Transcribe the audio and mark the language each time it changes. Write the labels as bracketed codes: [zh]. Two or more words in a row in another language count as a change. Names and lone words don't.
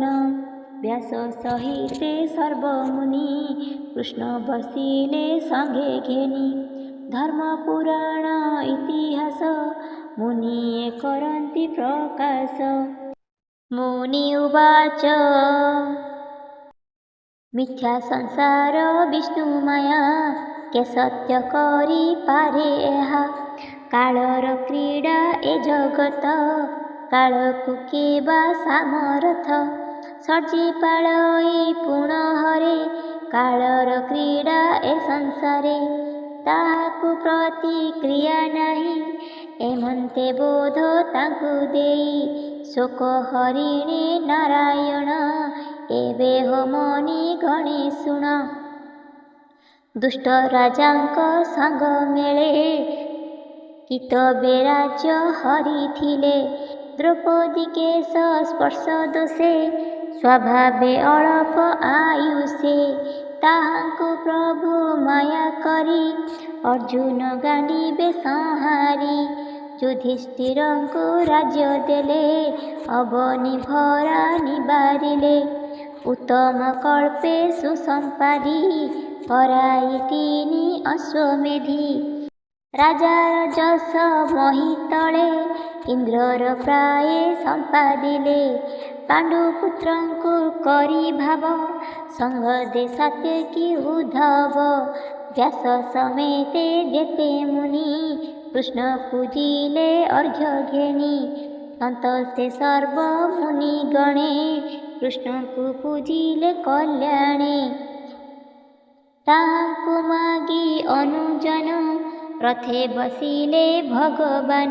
[or] ବ୍ୟାସ ସହିତେ ସର୍ବମୁନି, କୃଷ୍ଣ ବସିଲେ ସଙ୍ଗେ ଘେନି। ଧର୍ମ ପୁରାଣ ଇତିହାସ, ମୁନିୟେ କରନ୍ତି ପ୍ରକାଶ। ମୁନି ଉବାଚ ମିଥ୍ୟା ସଂସାର ବିଷ୍ଣୁମାୟା, କେ ସତ୍ୟ କରି ପାରେ ଏହା। କାଳର କ୍ରୀଡ଼ା ଏ ଜଗତ, କାଳକୁ କେବା ସାମରଥ। ସର୍ଜି ପାଳଇ ପୁଣ ହରେ, କାଳର କ୍ରୀଡ଼ା ଏ ସଂସାରେ। ତାହାକୁ ପ୍ରତିକ୍ରିୟା ନାହି, ଏମନ୍ତେ ବୋଧ ତାଙ୍କୁ ଦେଇ। ଶୋକ ହରିଣେ ନାରାୟଣ, ଏବେ ହୋ ମନି ଗଣେ ଶୁଣ। ଦୁଷ୍ଟ ରାଜାଙ୍କ ସଙ୍ଗ ମେଳେ, କିତବେ ରାଜ୍ୟ ହରିଥିଲେ। ଦ୍ରୌପଦୀ କେଶ ସ୍ପର୍ଶ ଦୋଷେ, ସ୍ୱଭାବେ ଅଳପ ଆୟୁଷେ। ତାହାଙ୍କୁ ପ୍ରଭୁ ମାୟା କରି, ଅର୍ଜୁନ ଗାଣ୍ଡୀବେ ସଂହାରି। ଯୁଧିଷ୍ଠିରଙ୍କୁ ରାଜ୍ୟ ଦେଲେ, ଅବନୀ ଭରା ନିବାରିଲେ। ଉତ୍ତମ କଳ୍ପେ ସୁସମ୍ପାଦି, ହରାଇ ତିନି ଅଶ୍ୱମେଧି। ରାଜାର ଯଶ ମହୀ ତଳେ, ଇନ୍ଦ୍ରର ପ୍ରାୟେ ସମ୍ପାଦିଲେ। ପାଣ୍ଡୁପୁତ୍ରଙ୍କୁ କରି ଭାବ, ସଙ୍ଗ ଦେ ସାତ୍ୟକି ଉଦ୍ଧବ। ବ୍ୟାସ ସମେତେ ଯେତେ ମୁନି, କୃଷ୍ଣ ପୂଜିଲେ ଅର୍ଘ୍ୟ ଘେନି। ସନ୍ତୋଷେ ସର୍ବ ମୁନି ଗଣେ, କୃଷ୍ଣଙ୍କୁ ପୂଜିଲେ କଲ୍ୟାଣେ। ତାହାଙ୍କୁ ମାଗି ଅନୁଜନ, ରଥେ ବସିଲେ ଭଗବାନ।